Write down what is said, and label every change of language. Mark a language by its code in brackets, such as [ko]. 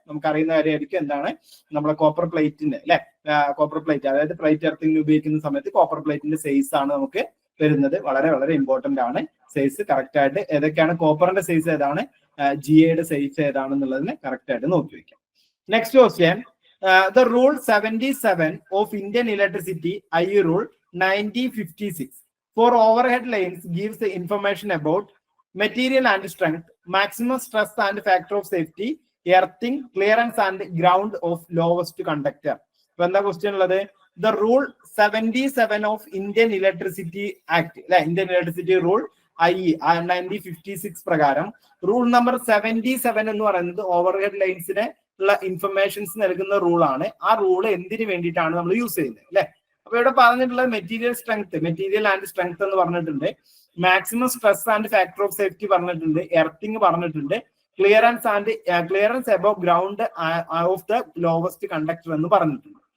[ml] നമുക്ക് അറിയുന്ന കാര്യമായിരിക്കും എന്താണ് നമ്മളെ കോപ്പർ പ്ലേറ്റിന്റെ അല്ലെ, കോപ്പർ പ്ലേറ്റ്, അതായത് പ്ലേറ്റ് എർത്തിങ് ഉപയോഗിക്കുന്ന സമയത്ത് കോപ്പർ പ്ലേറ്റിന്റെ സൈസ് ആണ് നമുക്ക് വരുന്നത്. വളരെ വളരെ ഇമ്പോർട്ടന്റ് ആണ് സൈസ് കറക്റ്റ് ആയിട്ട്. ഏതൊക്കെയാണ് കോപ്പറിന്റെ സൈസ് ഏതാണ്, GAയുടെ സൈസ് ഏതാണെന്നുള്ളതിന് കറക്റ്റ് ആയിട്ട് നോക്കി വെക്കാം. [en] Next question, the rule 77 of Indian electricity I rule 1956 for overhead lines gives the information about material and strength, maximum stress and factor of safety, earthing, clearance and ground of lowest conductor. [ml] ഇപ്പൊ എന്താ question ഉള്ളത്, the rule 77 of Indian electricity act അല്ലെ, Indian electricity rule IE 1956 പ്രകാരം rule number 77 എന്ന് പറയുന്നത് overhead ലൈൻസിന് ഉള്ള informations നൽകുന്ന റൂളാണ്. ആ റൂള് എന്തിനു വേണ്ടിയിട്ടാണ് നമ്മൾ യൂസ് ചെയ്യുന്നത് അല്ലെ. അപ്പൊ ഇവിടെ പറഞ്ഞിട്ടുള്ളത് മെറ്റീരിയൽ ആൻഡ് സ്ട്രെങ്ത് എന്ന് പറഞ്ഞിട്ടുണ്ട്, maximum stress and factor of safety പറഞ്ഞിട്ടുണ്ട്, എർത്തിങ് പറഞ്ഞിട്ടുണ്ട്, [en] clearance above ground of the lowest conductor [ml] എന്ന് പറഞ്ഞിട്ടുണ്ട്.